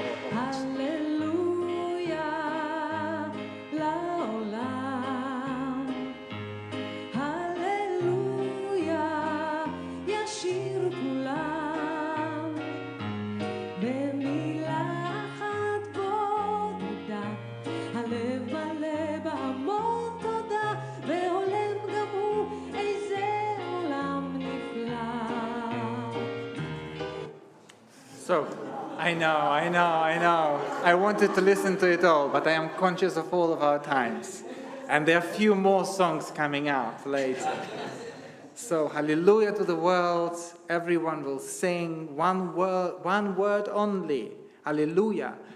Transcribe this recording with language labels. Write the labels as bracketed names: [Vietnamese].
[Hebrew] Hallelujah, לעולם. Hallelujah, ישיר כולם. במילה אחת בודדה, הלב מלא בהמון תודה, והולם גם הוא איזה עולם נפלא. [English] So, I know. I wanted to listen to it all, but I am conscious of all of our times. And there are a few more songs coming out later. So, hallelujah to the world. Everyone will sing one word only. Hallelujah.